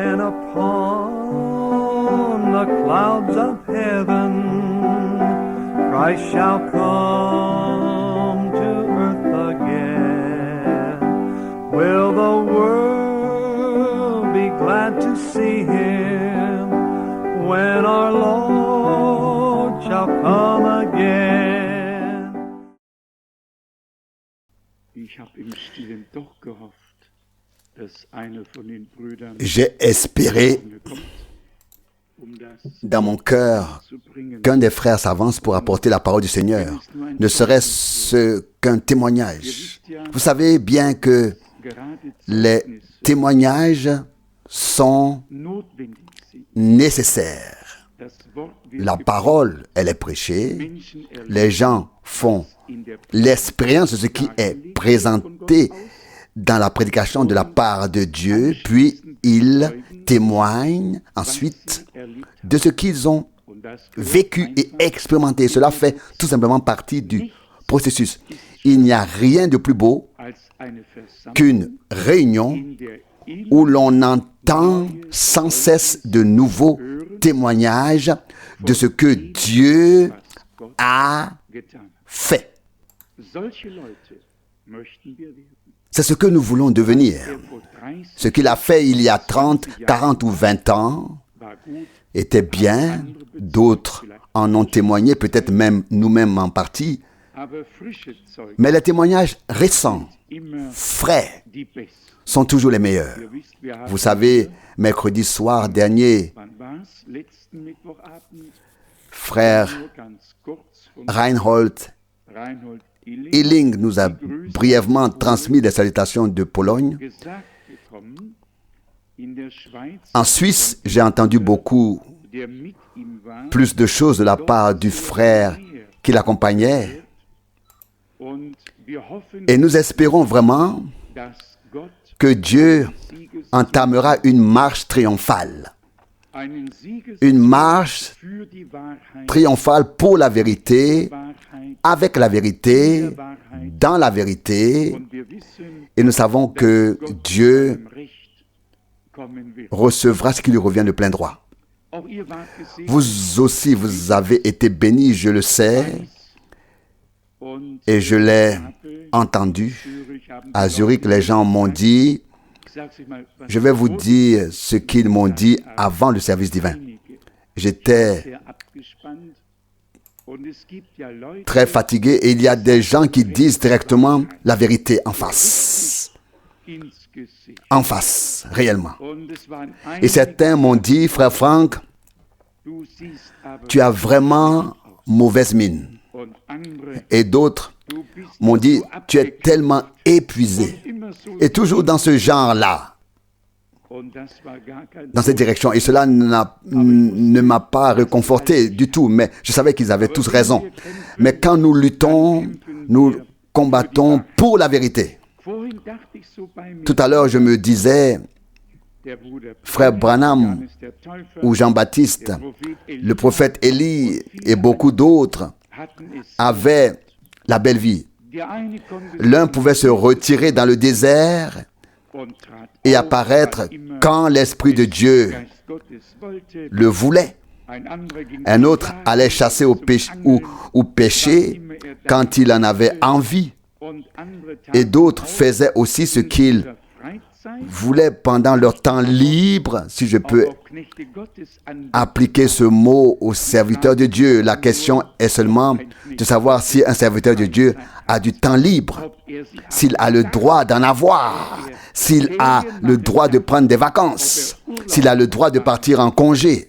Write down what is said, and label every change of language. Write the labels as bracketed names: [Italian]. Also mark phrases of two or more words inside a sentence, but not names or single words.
[English] upon the clouds of heaven, Christ shall come to earth again. Will the world be glad to see him when our Lord shall come again? [German] Ich habe im Stillen doch gehofft, dass einer von den Brüdern [French] J'ai espéré [German] kommt, das [French] dans mon cœur [German] zu bringen. [French] qu'un des frères s'avance pour apporter la parole du Seigneur, ne serait-ce qu'un témoignage. Vous savez bien que [German] Gerade [French] les [German] Zeugnisse [French] témoignages sont [German] notwendig sind. [French] nécessaires. [German] Das Wort wird [French] La parole, elle est prêchée, [German] Menschen erleben [French] les gens font [German] in der [French] l'expérience de ce qui est présenté dans la prédication de la part de Dieu, puis ils témoignent ensuite de ce qu'ils ont [German] und das [French] vécu et expérimenté. Cela fait tout simplement partie du processus. Il n'y a rien de plus beau [German] als eine Versammlung, [French] qu'une réunion [German] in der [French] où l'on entend sans cesse de nouveaux témoignages de ce que Dieu [German] was Gott [French] a [German] getan hat. [French] fait. [German] Solche Leute möchten wir werden. [French] C'est ce que nous voulons devenir. [German] Vor 30 [French] Ce qu'il a fait il y a 30, 40 ou 20 ans [German] war gut, [French] était bien, d'autres en ont témoigné, peut-être même nous-mêmes en partie, [German] aber frische Zeugen [French] mais les témoignages récents, [German] immer [French] frais, [German] die besten. [French] sont toujours les meilleurs. [German] Ihr wisst, wir haben [French] Vous savez, mercredi soir dernier, [German] wann war's? Letzten Mittwochabend frère nur ganz kurz von Reinhold Reinhold Illing [French] Illing nous a brièvement transmis des salutations de Pologne. [German] gesagt bekommen, in der Schweiz, [French] En Suisse, j'ai entendu beaucoup [German] der mit ihm war, [French] plus de choses de la part du frère qui l'accompagnait. [German] und wir hoffen, [French] Et nous espérons vraiment [German] dass Gott [French] que Dieu [German] Sieges [French] entamera une marche triomphale. [German] einen Sieges [French] Une marche [German] für die Wahrheit, [French] triomphale pour la vérité, [German] Wahrheit, [French] avec la vérité, dans la vérité. [German] und wir wissen, [French] Et nous savons que Dieu [German] im Recht kommen wird. [French] recevra ce qui lui revient de plein droit. [German] Auch ihr wart gesegnet [French] Vous aussi, vous avez été bénis, je le sais, [German] und [French] et je l'ai [German] habe [French] entendu. [German] Zürich haben [French] À Zurich, les gens m'ont dit, [German] gesagt, sie mal, was [French] je vais vous dire ce qu'ils m'ont dit avant le service divin. [German] einige [French] J'étais [German] sehr abgespannt und es gibt ja Leute, [French] très fatigué et il y a des gens qui disent directement la vérité en face. [German] ins Gesicht. [French] En face, réellement. [German] Und es waren [French] Et certains m'ont dit, frère Franck, [German] du siehst aber [French] tu as vraiment mauvaise mine. [German] und andere, [French] Et d'autres [German] du bist [French] m'ont dit, [German] so [French] tu es [German] abgeklärt [French] tellement épuisé. [German] und immer so [French] Et toujours dans ce genre-là, [German] und das war gar kein [French] dans cette direction. Et cela ne m'a pas réconforté du tout, mais je savais qu'ils avaient tous raison. Mais quand nous luttons, nous combattons pour la vérité. [German] Vorhin dachte ich so bei mir, [French] Tout à l'heure, je me disais, [German] der Bruder [French] frère Branham [German] Johannes der Täufer, [French] ou Jean-Baptiste, [German] der Prophet Elia [French] le prophète Élie et beaucoup d'autres [German] hatten es. [French] avaient la belle vie. [German] Der eine konnte [French] L'un pouvait se retirer dans le désert [German] und trat [French] et [German] auf, [French] apparaître [German] wann immer [French] quand l'Esprit de Dieu [German] Geist Gottes wollte. [French] le voulait. [German] Ein anderer ging [French] Un autre allait chasser au ou pêcher quand il en avait envie. [German] und andere [French] Et [German] taten [French] d'autres faisaient aussi ce qu'ils [German] der Freizeit, [French] voulaient pendant leur temps libre, si je peux [German] auch Knechte Gottes an [French] appliquer ce mot aux serviteurs de Dieu. La question est seulement de savoir si un serviteur de Dieu a du temps libre, [German] ob er sich [French] s'il a le droit d'en avoir, s'il a le droit de prendre des vacances, s'il a le droit de partir en congé.